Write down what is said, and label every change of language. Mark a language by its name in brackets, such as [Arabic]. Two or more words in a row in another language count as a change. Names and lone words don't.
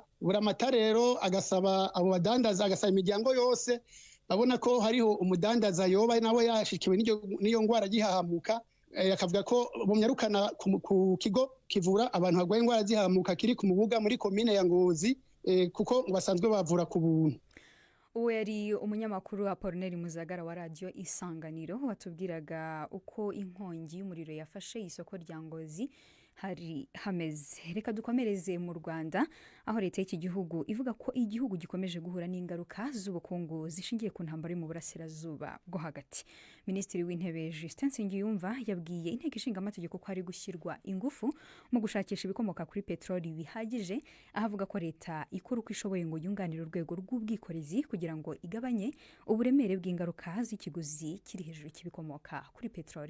[Rundi] Buramatari rero agasaba abo badandaza, agasaba imiryango yose babona ko hariho umudandaza yoba nawe yashikiwe n'iyo ndwara gihahamuka, akavuga ko bumyarukana ku kigo kivura abantu bagwaye indwara zihamuka kiri ku Mubuga muri komine ya Ngozi, kuko basanzwe bavura ku buntu. [Kinyarwanda] Uwo yari umunyamakuru Apollinaire Muzagara wa radio Isanganiro watubwiraga uko inkongi y'umuriro yafashe isoko rya Ngozi hari hameze. Reka dukomereze mu Rwanda aho leta y'iki gihugu ivuga ko igihugu gikomeje guhura n'ingaruka z'ubukungu zishingiye ku ntambara mu burasirazuba bwo hagati. Minisitiri w'Intebe Justin Nsengiyumva yabwiye inteko ishinga amategeko ko hari gushyirwa ingufu mu gushakisha ibikomoka kuri peteroli bihagije, ahavuga ko leta ikora uko ishoboye ngo yunganire urwego rw'ubwikorezi kugira ngo igabanye uburemere bw'ingaruka z'ikiguzi kiri hejuru cy'ibikomoka kuri peteroli.